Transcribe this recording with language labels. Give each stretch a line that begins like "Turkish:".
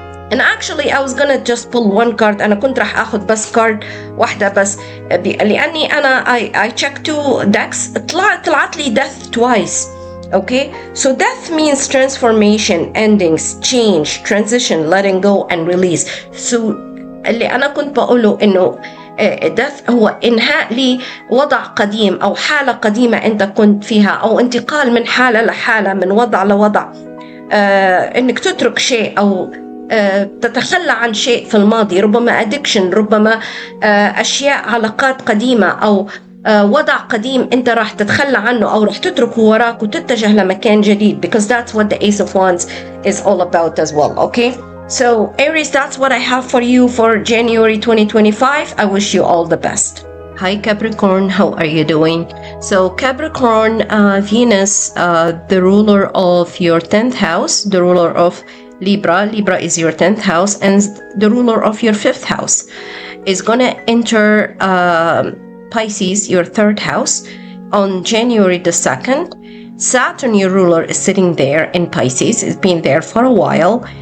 English: And actually I was gonna just pull one card.
Arabic: أنا كنت راح أخذ بس كارد واحدة بس، لأني أنا
English: I checked two decks،
Arabic: طلعت لي death twice.
English: Okay, so death means transformation, endings, change, transition, letting go and release.
Arabic: So اللي أنا كنت بقوله إنه death هو إنهاء لوضع قديم أو حالة قديمة أنت كنت فيها، أو انتقال من حالة لحالة، من وضع لوضع، إنك تترك شيء أو تتخلى عن شيء في الماضي، ربما addiction، ربما أشياء، علاقات قديمة أو وضع قديم أنت راح تتخلى عنه أو راح تتركه وراك وتتجه لمكان جديد,
English: because that's what the Ace of Wands is all about as well. Okay, so Aries, that's what I have for you for January 2025. I wish you all the best. Hi Capricorn, how are you doing? So Capricorn, Venus, the ruler of your 10th house, the ruler of Libra is your 10th house, and the ruler of your 5th house is gonna enter Pisces, your 3rd house, on January the 2nd. Saturn, your ruler, is sitting there in Pisces. It's been there for a while,